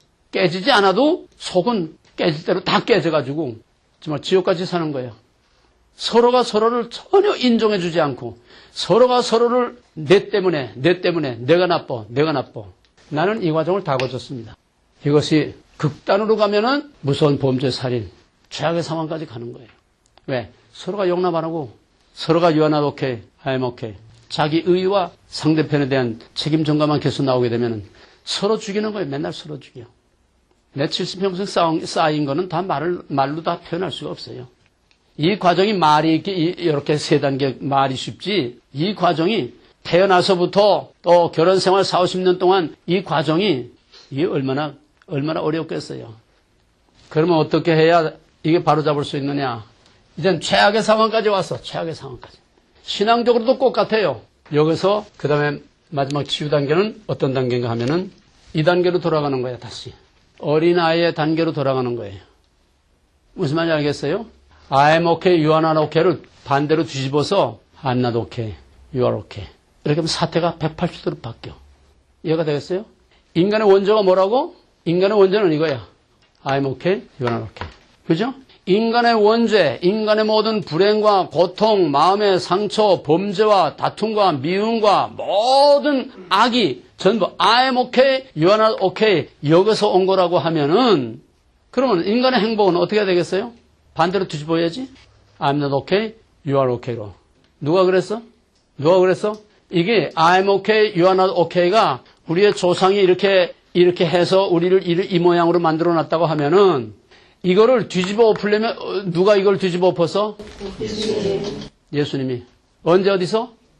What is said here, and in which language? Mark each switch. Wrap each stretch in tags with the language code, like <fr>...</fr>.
<ko>깨지지 않아도 속은 깨질 대로 다 깨져가지고 정말 지옥같이 사는 거예요. 서로가 서로를 전혀 인정해주지 않고 서로가 서로를 내 때문에 내가 나빠. 나는 이 과정을 다 거쳤습니다. 이것이 극단으로 가면은 무서운 범죄, 살인, 최악의 상황까지 가는 거예요. 왜? 서로가 용납 안 하고 서로가</ko> <en>you are not okay, I am okay.</en> <ko>자기 의와 상대편에 대한 책임 전가만 계속 나오게 되면은 서로 죽이는 거예요. 맨날 서로 죽여. 내 70평생 쌓인 거는 다 말로 다 표현할 수가 없어요. 이 과정이 말이 이렇게 세 단계 말이 쉽지, 이 과정이 태어나서부터 또 결혼 생활 4, 50년 동안 이 과정이 이게 얼마나 어렵겠어요. 그러면 어떻게 해야 이게 바로잡을 수 있느냐? 이젠 최악의 상황까지 왔어. 최악의 상황까지. 신앙적으로도 똑같아요. 여기서 그 다음에 마지막 치유 단계는 어떤 단계인가 하면은 이 단계로 돌아가는 거야. 다시. 어린아이의 단계로 돌아가는 거예요. 무슨 말인지 알겠어요?</ko> <en>I'm okay, you are not okay를</en> <ko>반대로 뒤집어서</ko> <en>I'm not okay, you are okay.</en> <ko>이렇게 하면 사태가 180도로 바뀌어. 이해가 되겠어요? 인간의 원조가 뭐라고? 인간의 원조는 이거야.</ko> <en>I'm okay, you are not okay.</en> <ko>그죠? 인간의 원죄, 인간의 모든 불행과 고통, 마음의 상처, 범죄와 다툼과 미움과 모든 악이 전부</ko> <en>I'm okay, you are not okay</en> <ko>여기서 온 거라고 하면은 그러면 인간의 행복은 어떻게 되겠어요? 반대로 뒤집어야지.</ko> <en>I'm not okay, you are okay로.</en> <ko>누가 그랬어? 누가 그랬어? 이게</ko> <en>I'm okay, you are not okay</en> <ko>가 우리의 조상이 이렇게 해서 우리를 이 모양으로 만들어 놨다고 하면은 이거를 뒤집어 엎으려면 누가 이걸 뒤집어 엎어서? 예수님이. 언제 어디서?</ko>